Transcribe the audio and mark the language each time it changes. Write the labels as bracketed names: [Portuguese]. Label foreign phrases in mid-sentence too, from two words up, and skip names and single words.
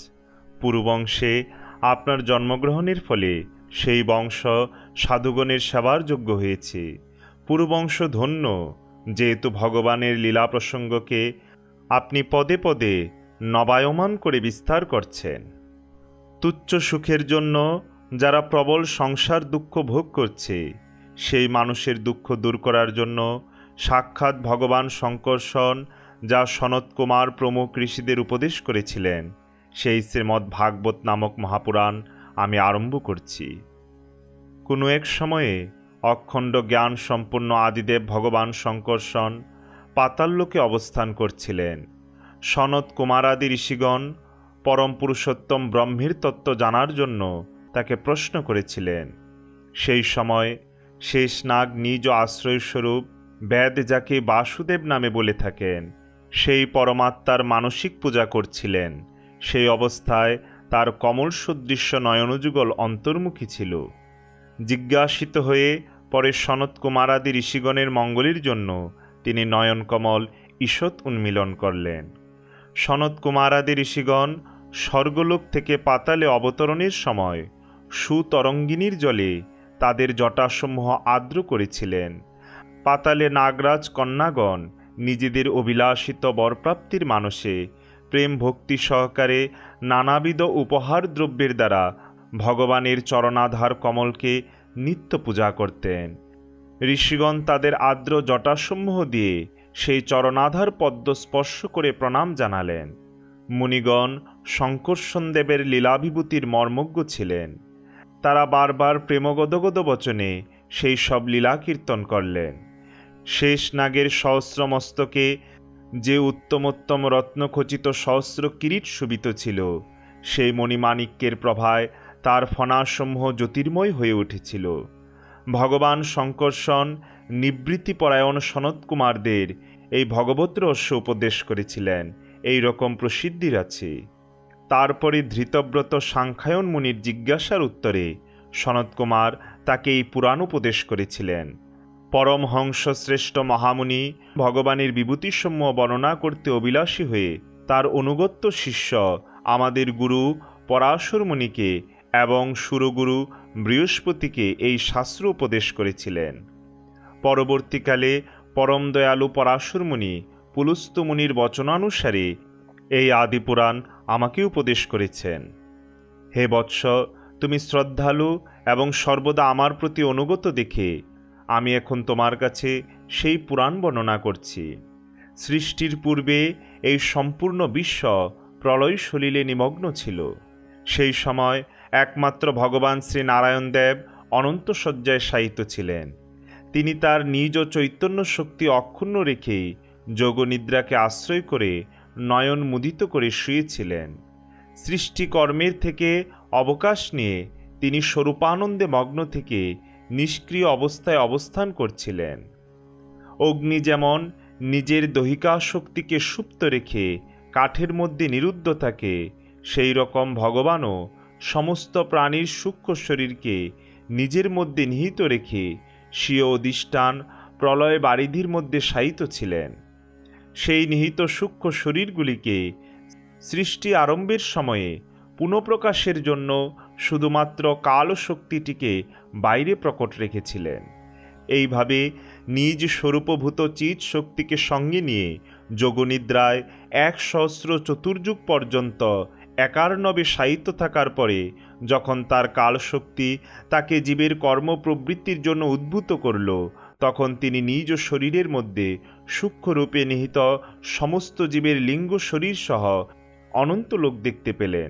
[Bangla] পূর্ববংশে আপনার জন্মগ্রহণের ফলে সেই বংশ সাধুগণের সেবার যোগ্য হয়েছে। পূর্ববংশ ধন্য যেহেতু ভগবানের লীলা প্রসঙ্গকে আপনি পদে পদে নবায়মান করে বিস্তার করছেন। তুচ্ছ সুখের জন্য যারা প্রবল সংসার দুঃখ ভোগ করছে সেই মানুষের দুঃখ দূর করার জন্য সাক্ষাৎ ভগবান শংকরসন যা সনত কুমার প্রমুখ ঋষিদের উপদেশ করেছিলেন সেই শ্রীমদ্ ভাগবত নামক মহাপুরাণ আমি আরম্ভ করছি। কোনো এক সময়ে অখণ্ড জ্ঞান সম্পন্ন আদিদেব ভগবান শংকরসন পাতাললোকে অবস্থান করছিলেন। সনত কুমার আদি ঋষিগণ পরম পুরুষোত্তম ব্রহ্মের তত্ত্ব জানার জন্য তাকে প্রশ্ন করেছিলেন। সেই সময় শেষনাগ নিজ আশ্রয়স্বরূপ বেদ যাকে বাসুদেব নামে বলে থাকেন সেই পরমাত্মার মানসিক পূজা করছিলেন। সেই অবস্থায় তার কমল সদৃশ নয়নযুগল অন্তর্মুখী ছিলো। জিজ্ঞাসিত হয়ে পরে সনত কুমার আদি ঋষিগণের মঙ্গলের জন্য তিনি নয়ন কমল ঈষৎ উন্মীলন করলেন। সনত কুমার আদি ঋষিগণ স্বর্গলোক থেকে পাতালে অবতরণের সময় সুতরঙ্গিনীর জলে তাদের জটাসমূহ আর্দ্র করেছিলেন। পাতালে নাগরাজ কন্যাগণ নিজেদের অভিলাষিত বরপ্রাপ্তির মানসে প্রেম ভক্তি সহকারে নানাবিধ উপহার দ্রব্যের দ্বারা ভগবানের চরণাধার কমলকে নিত্য পূজা করতেন। ঋষিগণ তাদের আর্দ্র জটাসমূহ দিয়ে সেই চরণাধার পদ্ম স্পর্শ করে প্রণাম জানালেন। মুনিগণ শংকরসন দেবের লীলাভিভূতির মর্মজ্ঞ ছিলেন। তারা বার বার প্রেমগদগদ বচনে সেই সব লীলা কীর্তন করলেন। শেষ নাগের সহস্র মস্তকে যে উত্তমোত্তম রত্নখচিত সহস্র কিরীট শোভিত ছিলো সেই মণিমাণিক্যের প্রভায় তার ফণাসমূহ জ্যোতির্ময় হয়ে উঠেছিল। ভগবান শংকরসন নিবৃত্তিপরায়ণ সনত কুমারদের এই ভগবত রহস্য উপদেশ করেছিলেন। এই রকম প্রসিদ্ধির আছে। তারপরে ধৃতব্রত সাংখ্যায়ন মুনির জিজ্ঞাসার উত্তরে সনত কুমার তাকে এই পুরাণ উপদেশ করেছিলেন। পরমহংস শ্রেষ্ঠ মহামুনি ভগবানের বিভূতিসমূহ বর্ণনা করতে অভিলাষী হয়ে তার অনুগত্য শিষ্য আমাদের গুরু পরাশর মুনিকে এবং সুরগুরু বৃহস্পতিকে এই শাস্ত্র উপদেশ করেছিলেন। পরবর্তীকালে পরম দয়ালু পরাশর মুনি পুলস্ত মুনির বচনানুসারে এই আদিপুরাণ আমাকে উপদেশ করেছেন। হে বৎস, তুমি শ্রদ্ধালু এবং সর্বদা আমার প্রতি অনুগত দেখে আমি এখন তোমার কাছে সেই পুরাণ বর্ণনা করছি। সৃষ্টির পূর্বে এই সম্পূর্ণ বিশ্ব প্রলয় সলিলে নিমগ্ন ছিলো। সেই সময় একমাত্র ভগবান শ্রী নারায়ণ দেব অনন্ত শয্যায় শায়িত ছিলেন। তিনি তার নিজ চৈতন্য শক্তি অক্ষুণ্ণ রেখে যোগনিদ্রাকে আশ্রয় করে নয়ন মুদিত করে শুয়েছিলেন। সৃষ্টিকর্মের থেকে অবকাশ নিয়ে তিনি স্বরূপানন্দে মগ্ন থেকে নিষ্ক্রিয় অবস্থায় অবস্থান করছিলেন। অগ্নি যেমন নিজের দহিকা শক্তিকে সুপ্ত রেখে কাঠের মধ্য নিরুদ্ধ থাকে সেই রকম ভগবানও সমস্ত প্রাণীর সূক্ষ্ম শরীরকে নিজের মধ্যে নিহিত রেখে স্বীয় অধিষ্ঠান প্রলয় বারিধির মধ্যে শায়িত ছিলেন। সেই নিহিত সূক্ষ্ম শরীরগুলিকে সৃষ্টি আরম্ভের সময়ে পুনঃপ্রকাশের জন্য শুধুমাত্র কাল শক্তিটিকে বাইরে প্রকট রেখেছিলেন। এইভাবে নিজ স্বরূপভূত চিৎ শক্তিকে সঙ্গে নিয়ে যোগনিদ্রায় 100 চতুর্যুগ পর্যন্ত একার্ণবে শায়িত থাকার পরে যখন তার কালশক্তি তাকে জীবের কর্মপ্রবৃত্তির জন্য উদ্ভূত করল, তখন তিনি নিজ শরীরের মধ্যে সূক্ষ্মরূপে নিহিত সমস্ত জীবের লিঙ্গ শরীর সহ অনন্ত লোক দেখতে পেলেন।